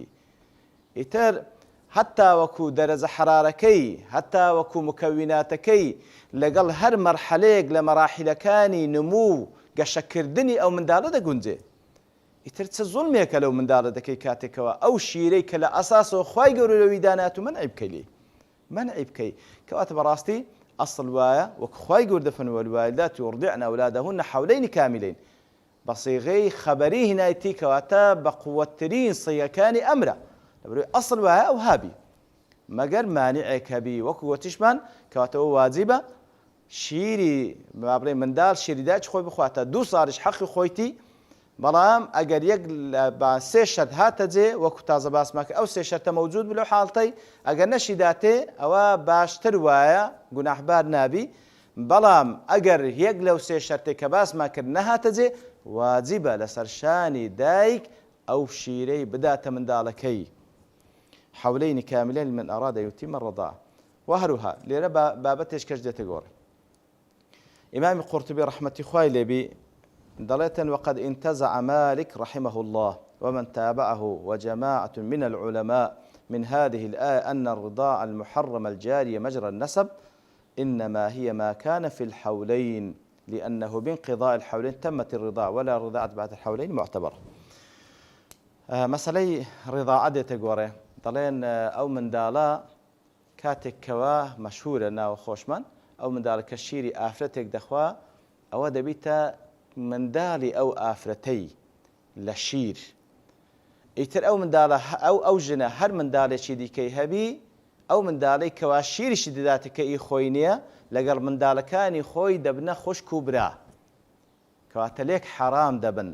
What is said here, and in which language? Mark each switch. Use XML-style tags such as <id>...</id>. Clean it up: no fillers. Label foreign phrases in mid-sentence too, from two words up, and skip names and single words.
<ckb>ئیتر هەتا وەکو دەرەجە حرارەکەی، هەتا وەکو مکەویناتەکەی لەگەڵ هەر مەرحەلەیەک لە مەراحیلەکانی نموو گەشەکردنی ئەو منداڵە دەگونجێ. ئیتر چ زوڵمێکە لەو منداڵە دەکەی کاتێکەوە ئەو شیرەی کە لە ئەساسەوە خوای گەورە لەوی دانات و منعی بکەی. کەواتە بەڕاستی ئەسڵ وایە وەکو خوای گەورە دەفەرمێ</ckb> <ar>والوالدات يرضعن أولادهن حولين كاملين</ar> <ckb>بە سیغەی خەبەری هینایەتی کەواتە بە قووەتترین سیغەکانی ئەمرە. لەبەرەوەی ئەسڵ وایە ئەو هابی مەگەر مانعێک هەبی وەکو گوتیشمان کەواتەوە واجبە شیری با بڵێ منداڵ شیری دایکی خۆی بخواتە 2 ساڵیش حەقی خۆیتی. بەڵام ئەگەر یەک بە 3 شەرت هاتە جێ وەکو تازە باسماکە ئەو 3 شەرتە مەوجود بوو لەو حاڵەتەی ئەگەر نەشی داتێ ئەوە باشتر وایە گوناحبار نابی. بەڵام ئەگەر یەک لەو 3 شەرتێک کە باسمان کرد نەهاتە جێ واجبە لەسەر شانی دایک ئەو شیرەی بداتە منداڵەکەی</ckb> <ar>حولين كاملين لمن أراد يتم الرضاعة.</ar> <ckb>وهروها لێرە بابەتێک کەش دێتە گۆڕی. إمام قرطبي رحمة خوای لێبی دەڵێتن</ckb> <ar>وقد انتزع مالك رحمه الله ومن تابعه وجماعة من العلماء من هذه الآية أن الرضاعة المحرم الجارية مجرى النسب إنما هي ما كان في الحولين لأنه بانقضاء الحولين تمت الرضاعة ولا رضاعة بعد الحولين معتبر.</ar> <ckb>مسألة رضاعة دێتە گۆڕێ دەڵێن ئەو منداڵە کاتێکەوە مەشهورە ناوە خۆشمان ئەو منداڵە کە شیری ئافرەتێک دەخوا ئەوە دەبیتە منداڵی ئەو ئافرەتەی لە شیر. ئیتر ئەو منداڵە ئەو ژنە هەر منداڵێکی دیکەی هەبی ئەو منداڵەی کەوا شیریشی دەداتە کە ئی خۆی نییە لەگەڵ منداڵەکانی خۆی دەبنە خوشک و برا کەواتە لێک حەرام دەبن.</ckb>